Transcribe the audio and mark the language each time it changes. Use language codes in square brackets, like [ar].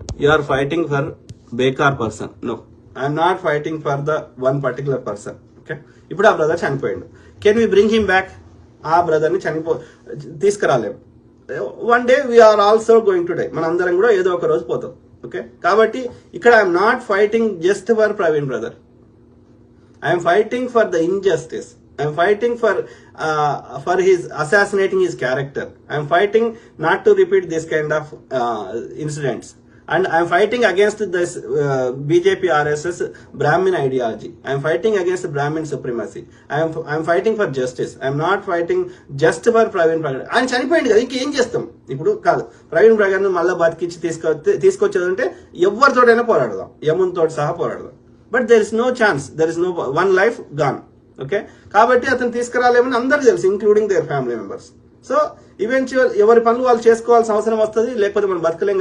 [en] You are fighting for బేకార్ person. No, I'm not fighting for the one particular person. [te] Okay, ఇప్పుడు ఆ brother చనిపోయిండు. [en] Can we bring him back? [te] ఆ బ్రదర్ని తీసుకురాలేము. [en] One day we are also going to die. [te] మన అందరం కూడా ఏదో ఒక రోజు పోతాం. [en] okay, [te] కాబట్టి ఇక్కడ [en] I'm not fighting just for Praveen brother. I'm fighting for the injustice. I'm fighting for his assassinating his character. I'm fighting not to repeat this kind of incidents. And I'm fighting against this BJP RSS Brahmin ideology. I'm fighting against Brahmin supremacy. I'm fighting for justice. I'm not fighting just for Praveen Pragar. [te] ఆయన చనిపోయింది కదా, ఇంకేం చేస్తాం ఇప్పుడు? కాదు, ప్రవీణ్ ప్రగర్ను మళ్ళీ బతికించి తీసుకొచ్చేదంటే ఎవరితోటైనా పోరాడదాం, యమున్తో సహా పోరాడదాం. [en] But there is no chance, there is no one life gone. Okay, [te] కాబట్టి అతను తీసుకురాలేమని అందరికీ తెలుసు, [en] Including their family members. [te] So eventual ఎవరి పనులు వాళ్ళు చేసుకోవాల్సిన అవసరం వస్తుంది, లేకపోతే మనం బతకలేం.